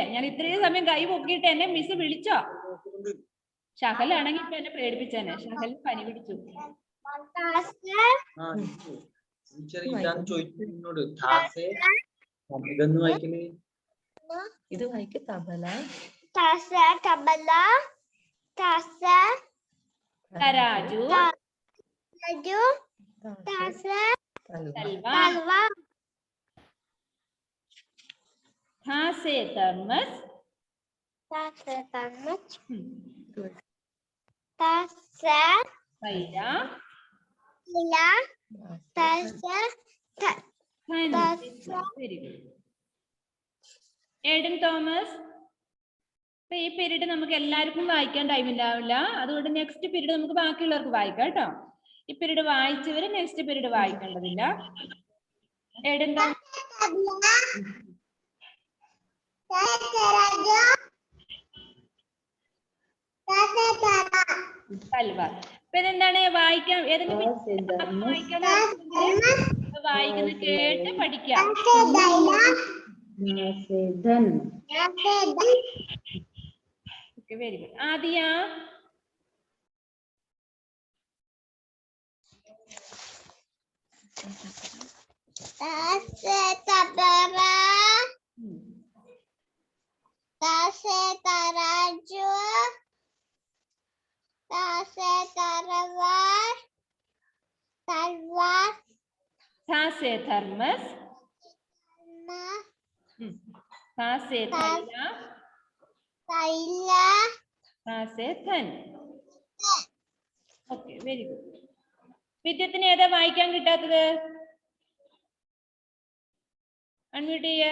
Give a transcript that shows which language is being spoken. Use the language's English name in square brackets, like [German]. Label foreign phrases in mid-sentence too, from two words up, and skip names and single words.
[Malayalam] ഞാൻ ഇത്രയും സമയം കൈ പൊക്കിയിട്ട് എന്നെ മിസ് വിളിച്ചോ? ഷഹലാണെങ്കിൽ ഇപ്പൊ എന്നെ പേടിപ്പിച്ചേനെ. ഷഹൽ പനി പിടിച്ചു. ഇത് വായിക്ക് തബല, [Hindi] तासे तबला तासे തരാജു, तराजू तासे തൽവാർ, तलवार ता से तरमुज, तासे तरमुज तासे തൈല, ला तासे [English] Very good. [Malayalam] ഏഡൻ തോമസ്, ഇപ്പൊ ഈ പീരീഡ് നമുക്ക് എല്ലാവർക്കും വായിക്കാൻ ടൈം ഉണ്ടാവില്ല. അതുകൊണ്ട് [English] next period [Malayalam] നമുക്ക് ബാക്കിയുള്ളവർക്ക് വായിക്കാം കേട്ടോ. ഈ പീരീഡ് വായിച്ചവര് [English] next period [Malayalam] വായിക്കേണ്ടതില്ല. ഏഡൻ തോമസ്, തൽവാർ. ഇപ്പൊ ഇതെന്താണ് വായിക്കാൻ? ഏതെങ്കിലും വായിക്കാൻ വായിക്കുന്ന കേട്ട് പഠിക്കാം. [English] Very good. [Malayalam] ആദിയ, [Hindi] तासे तबला तासे तराजू तासे तलवार तलवार ता से तरमुज, ता से तैला, तैला ता से धन. [English] Okay, very good. [Malayalam] വിദ്യത്തിന് ഏതാ വായിക്കാൻ കിട്ടാത്തത്? അൺമ്യൂട്ട് ചെയ്യേ.